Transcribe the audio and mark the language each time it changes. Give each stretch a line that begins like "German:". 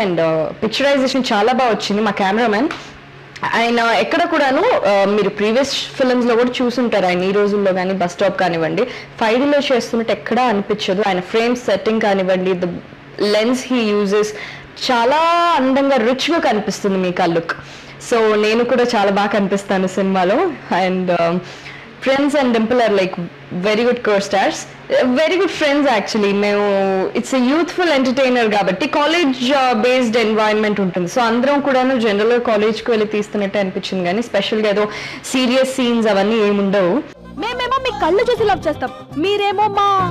Telugu: And picturisation చాలా బాగా వచ్చింది. మా కెమెరామ్యాన్ ఆయన ఎక్కడ కూడాను మీరు ప్రీవియస్ ఫిల్మ్స్ లో కూడా చూసుంటారు ఆయన, ఈ రోజుల్లో కానీ బస్ స్టాప్ కానివ్వండి 5Dలో చేస్తున్నట్టు ఎక్కడా అనిపించదు. ఆయన ఫ్రేమ్ సెట్టింగ్ కానివ్వండి,
English: the lens he uses
Telugu: చాలా అందంగా రిచ్గా కనిపిస్తుంది మీకు ఆ లుక్. సో నేను కూడా చాలా బాగా కనిపిస్తాను సినిమాలో.
English: And Prince and Dimple are like very good co-stars, very good friends actually.
Telugu: మేము
English: it's a youthful entertainer
Telugu: కాబట్టి కాలేజ్ బేస్డ్ ఎన్వైరన్మెంట్ ఉంటుంది. సో అందరం కూడాను జనరల్గా కాలేజ్కి వెళ్ళి తీస్తున్నట్టే అనిపించింది, కానీ స్పెషల్గా ఏదో సీరియస్ సీన్స్ అవన్నీ ఏముండవు. మేమేమో మీ కళ్ళు చూసి లవ్ చేస్తాం, మీరేమో మా